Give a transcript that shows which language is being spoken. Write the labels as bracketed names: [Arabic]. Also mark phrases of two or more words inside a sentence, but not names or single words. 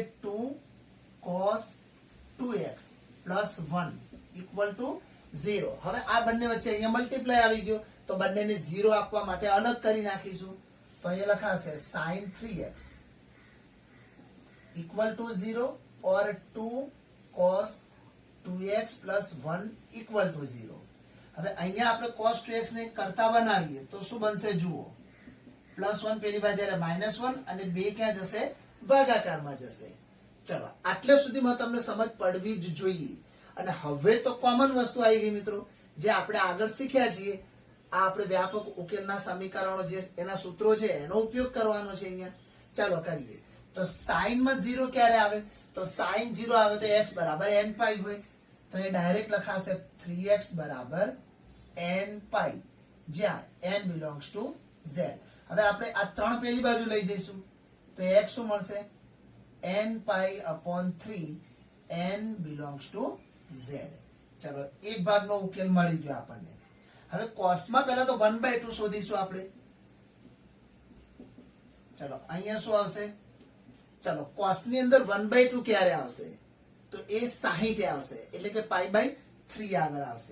[English] 2 cos 2x plus 1 equal to 0. [Gujarati] હવે આ બંને વચ્ચે અહીંયા મલ્ટીપ્લાય આવી ગયો તો બંનેને 0 આપવા માટે અલગ કરી નાખીશું. તો અહીંયા લખાશે [English] sin 3x equal to 0 or 2 cos 2x plus 1 equal to 0. [Gujarati] હવે અહીંયા આપણે cos 2x ને કરતા બનાવીએ તો શું બનશે? જુઓ, +1 પેલી બાજુ એટલે -1 અને 2 ક્યાં જશે? ભાગાકારમાં જશે. ચલો, આટલે સુધીમાં તમને સમજ પડવી જ જોઈએ. અને હવે તો કોમન વસ્તુ આવી ગઈ મિત્રો, જે આપણે આગળ શીખ્યા છીએ. આ આપણે વ્યાપક ઉકેલના સમીકરણો જે એના સૂત્રો છે એનો ઉપયોગ કરવાનો છે અહીંયા. ચાલો કરીએ. તો sin માં 0 ક્યારે આવે? તો sin 0 આવે તો x બરાબર n પાઈ હોય, તો એ ડાયરેક્ટ લખાશે 3x બરાબર n પાઈ, જ્યાં [English] n belongs to z. [Gujarati] હવે આપણે આ 3 પેલી બાજુ લઈ જઈશું તો x શું મળશે? [English] n pi upon 3 n belongs to z. [Gujarati] ચલો, એક ભાગનો ઉકેલ મળી ગયો આપણને. હવે cos માં પહેલા તો 1/2 શોધીશું આપણે. ચલો, અહીંયા શું આવશે? ચલો, cos ની અંદર 1/2 ક્યારે આવશે? તો એ 60 આવશે, એટલે કે π/3 આગળ આવશે.